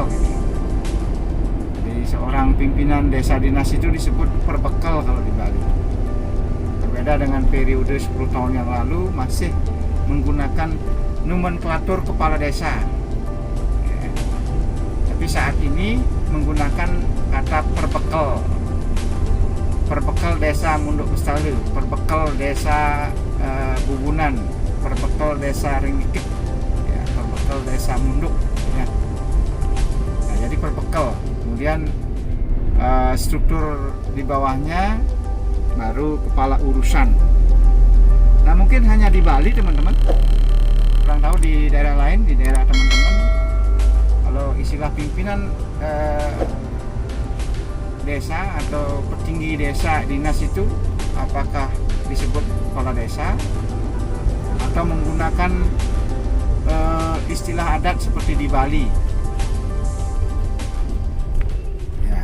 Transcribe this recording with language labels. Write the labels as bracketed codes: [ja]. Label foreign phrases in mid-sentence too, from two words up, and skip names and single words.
[id] Jadi seorang pimpinan desa dinas itu disebut perbekal kalau di Bali. Berbeda dengan periode 10 tahun yang lalu masih menggunakan nomenklatur kepala desa ya. Tapi saat ini menggunakan kata perbekal. Perbekal desa Munduk Bestalu, perbekal desa Bubunan, perbekal desa Ringgikit ya, perbekal desa Munduk ya. Nah, jadi perbekal. Kemudian struktur di bawahnya baru kepala urusan. Nah, mungkin hanya di Bali, teman-teman. Kurang tahu di daerah lain, di daerah teman-teman, kalau istilah pimpinan desa atau petinggi desa dinas itu apakah disebut kepala desa atau menggunakan istilah adat seperti di Bali ya.